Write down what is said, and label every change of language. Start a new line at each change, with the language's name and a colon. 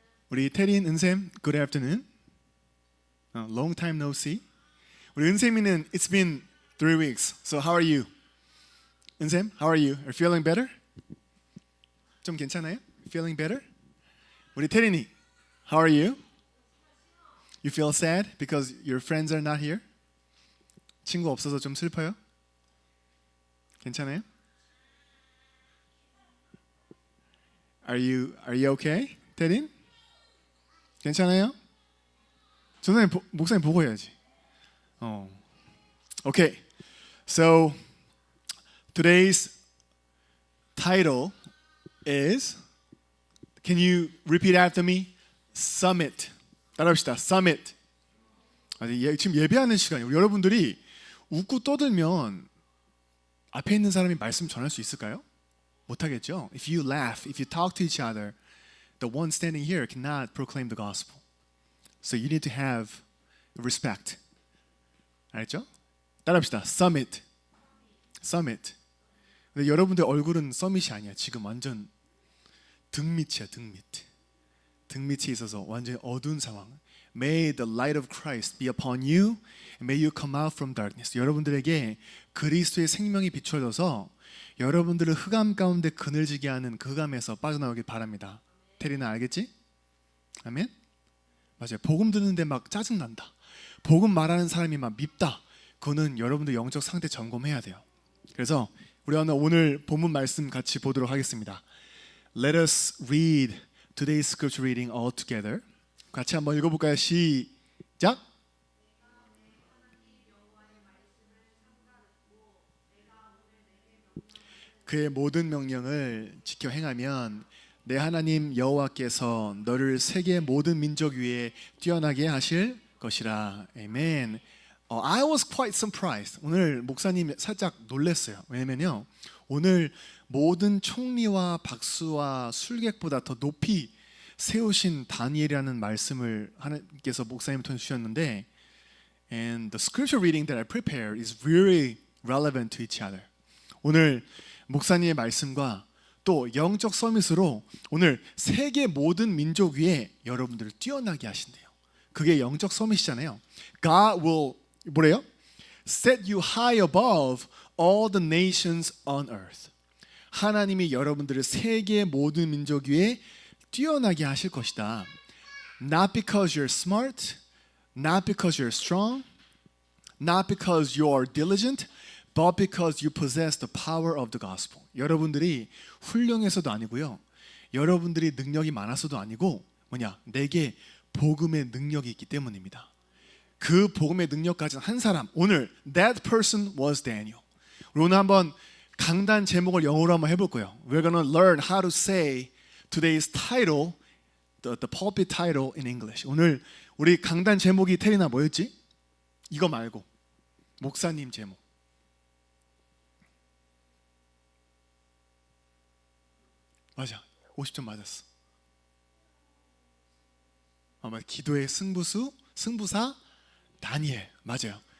English: 우리 태린, 은샘, good afternoon. Long time no see.
Korean: 우리 은샘이는
English: it's been 3 weeks. So how are you? 은샘, how are you? Are you feeling better?
Korean: 좀 괜찮아요?
English: Feeling better?
Korean: 우리 태린이,
English: how are you? You feel sad because your friends are not here?
Korean: 친구 없어서 좀 슬퍼요? 괜찮아요?
English: Are you okay? 태린?
Korean: 괜찮아요? 전사님 목사님 보고 해야지.
English: Okay. So today's title is, can you repeat after me? Summit.
Korean: 따라합시다.
English: Summit.
Korean: 지금 예배하는 시간이에요. 여러분들이 웃고 떠들면 앞에 있는 사람이 말씀 전할 수 있을까요? 못하겠죠.
English: If you laugh, if you talk to each other, the one standing here cannot proclaim the gospel. So you need to have respect.
Korean: 알겠죠? 따라합시다. Summit. Summit. 근데 여러분들 얼굴은 서밋이 아니야. 지금 완전 등밑이야. 등밑이 있어서 완전 어두운 상황.
English: May the light of Christ be upon you, and may you come out from darkness.
Korean: 여러분들에게 그리스도의 생명이 비춰져서 여러분들을 흑암 가운데 그늘지게 하는 그 흑암에서 빠져나오길 바랍니다. 테리나 알겠지? 아멘? 맞아요. 복음 듣는데 막 짜증난다. 복음 말하는 사람이 막 밉다. 그거는 여러분들 영적 상태 점검해야 돼요. 그래서 우리 오늘 본문 말씀 같이 보도록 하겠습니다.
English: Let us read today's scripture reading all together.
Korean: 같이 한번 읽어볼까요? 시작! 그의 모든 명령을 지켜 행하면 내 하나님 여호와께서 너를 세계 모든 민족 위에 뛰어나게 하실 것이라.
English: 아멘. I was quite surprised.
Korean: 오늘 목사님 살짝 놀랐어요. 왜냐면요, 오늘 모든 총리와 박수와 술객보다 더 높이 세우신 다니엘이라는 말씀을 하나님께서 목사님 통해 주셨는데,
English: and the scripture reading that I prepared is very relevant to each other.
Korean: 오늘 목사님의 말씀과 또 영적 서밋으로 오늘 세계 모든 민족 위에 여러분들을 뛰어나게 하신대요. 그게 영적 서밋이잖아요.
English: God will
Korean: 뭐래요?
English: Set you high above all the nations on earth.
Korean: 하나님이 여러분들을 세계 모든 민족 위에 뛰어나게 하실 것이다.
English: Not because you're smart, not because you're strong, not because you're diligent, but because you possess the power of the gospel.
Korean: 여러분들이 훌륭해서도 아니고요, 여러분들이 능력이 많아서도 아니고 뭐냐? 내게 복음의 능력이 있기 때문입니다. 그 복음의 능력 가진 한 사람, 오늘
English: that person was Daniel.
Korean: 우리 오늘 한번 강단 제목을 영어로 한번 해볼 거예요.
English: We're gonna learn how to say today's title, the pulpit title in English.
Korean: 오늘 우리 강단 제목이 테리나 뭐였지? 이거 말고 목사님 제목. 맞아, 50점 맞았어. 맞아. 기도의 승부사 다니엘. 맞아요.